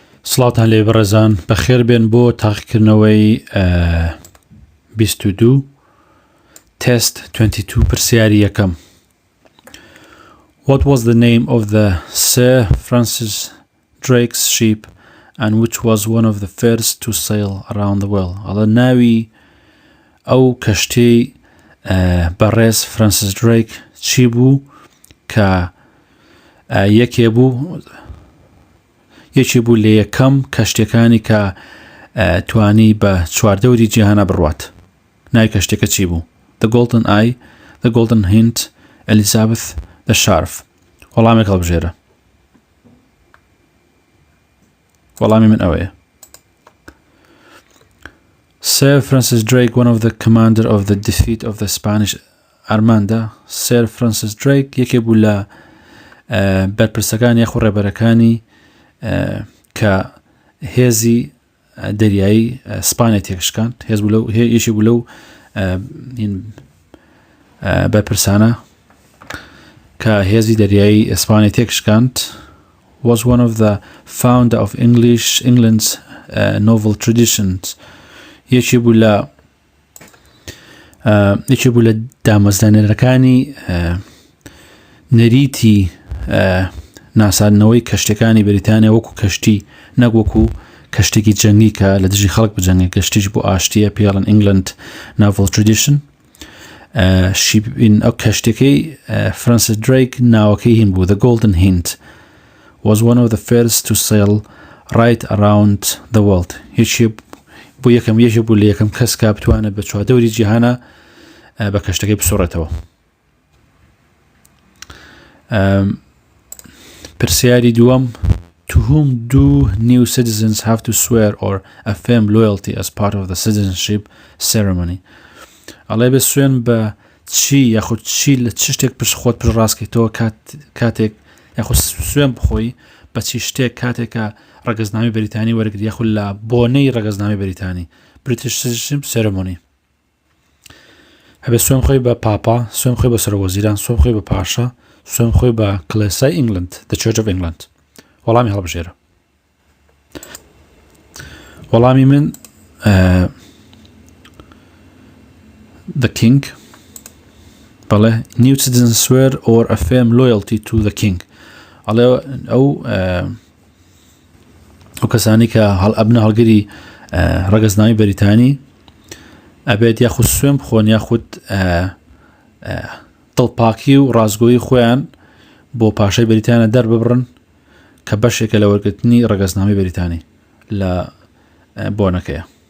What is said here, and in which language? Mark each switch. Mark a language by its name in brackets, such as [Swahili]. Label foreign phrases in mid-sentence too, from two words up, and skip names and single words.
[Central Kurdish] سڵاتان لێ بەڕێزان بەخێر بێن بۆ تاقیکردنەوەی 22 تست 22 پرسیاری یەکەم. [English] What was the name of the Sir Francis Drake's ship and which was one of the first to sail around the world؟ [Central Kurdish] ئەڵە ناوی ئەو کەشتەی بەڕێز فرانسیس دریک چی بوو کە یەکێ بوو لە یەکەم کەشتەکانی کە توانی بە چواردەوری جیهانە بڕوات. ناوی کەشتەکە چی بوو؟ [English] The Golden Eye, The Golden Hint, Elizabeth, The Sharp. [Central Kurdish] وەڵامێک هەڵبژێرە. وەڵامی من ئەوەیە. [English] Sir Francis Drake, one of the commander of the defeat of the Spanish Armada. [Central Kurdish] Sir Francis Drake یەکێ بوو لە بەرپرسەکانی یاخو ڕێبەرەکانی کە هێزی دەریایی سپانیا تێکشکاند. یەشی بوو لەو بەرپرسانە کە هێزی دەریایی ئەسپانیا تێکشکاند. [English] Was one of the founder of England's novel traditions. [Central Kurdish] یەکی بوو لە دامەزرانەرەکانی نەریتی ناساندنەوەی کەشتەکانی بەریتانیا وەکو کەشتی نەک وەکو کەشتێکی جەنگی کە لە دژی خەڵک بجەنگێ. کەشتیش بۆ ئاشتیە پێڵن [English] England novel tradition. [Central Kurdish] ئەو کەشتەکەی فرانسیس دریک ناوەکەی هین بوو. [English] The Golden Hint was one of the first to sail right around the world. [Central Kurdish] یەکی بوو لە یەکەم کەس کە بتوانێت بە چواردەوری جیهانە بە کەشتەکەی بسۆڕێتەوە. پرسیاری دووەم. [English] To whom do new citizens have to swear or affirm loyalty as part of the citizenship ceremony؟ [Central Kurdish] ئەڵێ بە سوێن بە چی یاخود چی لە چ شتێک پشت خۆت پشت ڕاستکەیتەوە کاتێک یاخود سوێن بخۆی بە چی شتێک کاتێکە ڕەگەزنامەی بەریتانی وەرگری یاخود لە بۆنەی ڕەگەزنامەی بەریتانی [English] British Citizenship Ceremony. [Central Kurdish] هەبێ سوێن خۆی بە پاپا، سوێن خۆی بە سەرۆکوەزیران، سوێن خۆی بە پاشا، سوێن خۆی بە کڵێسای England, the Church of England. وەڵامی هەڵبژێرە. وەڵامی من [English] the king. بەڵێ new citizens swear or affirm loyalty to the king. [Central Kurdish] ئەڵێ ئەو کەسانی کە ئەبنە هەڵگری ڕەگەزنامەی بەریتانی ئەبێت یاخود سوێن بخۆن یاخود دڵپاکی و ڕازگۆیی خۆیان بۆ پاشای بەریتانیا دەرببڕن کە بەشێکە لە وەرگرتنی ڕەگەزنامەی بەریتانی لە بۆنەکەیە.